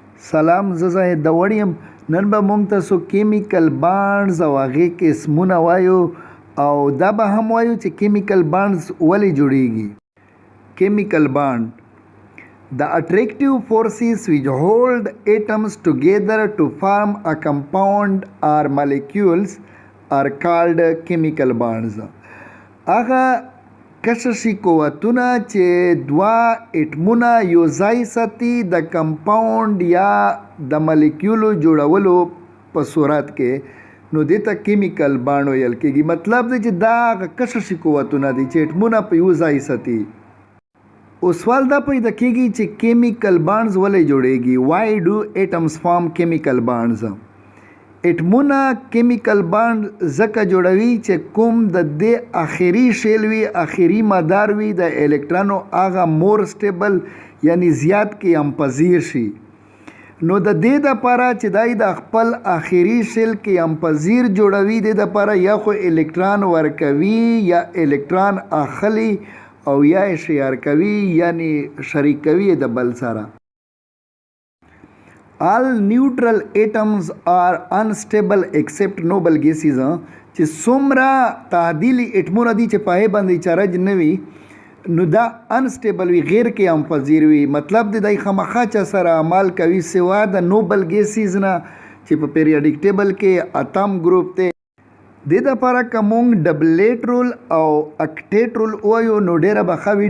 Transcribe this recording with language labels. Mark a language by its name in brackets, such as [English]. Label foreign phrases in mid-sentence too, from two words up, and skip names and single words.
[Pashto] سلام، زه زاهد داوړ یم. نن به موږ تاسو [English] chemical bonds [Pashto] او هغې قسمونه وایو او دا به هم وایو چې [English] chemical bonds [Pashto] ولې جوړیږي. [English] Chemical bond: the attractive forces which hold atoms together to form a compound or molecules are called chemical bonds. [Pashto] هغه کششي قوتونه چې دوه اټمونه یو ځای ساتي د کمپاوند یا د مالیکیولو جوړولو په صورت کې، نو دې ته [English] chemical bond [Pashto] ویل کېږي. مطلب دی چې دا هغه کششي قوتونه دي چې اټمونه په یو ځای ساتي. اوس سوال دا پیدا کېږي چې [English] chemical bonds [Pashto] ولې جوړیږي. [English] Why do atoms form chemical bonds? [Pashto] اټمونه [English] chemical bond [Pashto] ځکه جوړوي چې کوم د دې آخري شیل وي، آخري مدار وي د الکترونو، هغه [English] more stable [Pashto] یعنی زیات کې امپذیر شي. نو د دې دپاره چې دای د خپل آخري شیل کې امپذیر جوړوي، د دپاره یا خو الکترون ورکوي یا الکترون اخلي او یا شیر کوي یعنی شریک کوي د بل سره. [English] All neutral atoms are unstable except noble gases. [Pashto] چې څومره تعدیلي اټمونه دي چې پای باندې چارج نه وي، نو دا انسټیبل وي، غیر کې امپذیر وي. مطلب دی دای خامخا چا سره عمل کوي سوا د [English] noble gases [Pashto] نه چې په [English] periodic table [Pashto] کې اتم ګروپ ته. د دپاره که مونږ [English] duplet rule [Pashto] او [English] octet rule [Pashto] وایو نو ډیره به ښه وي.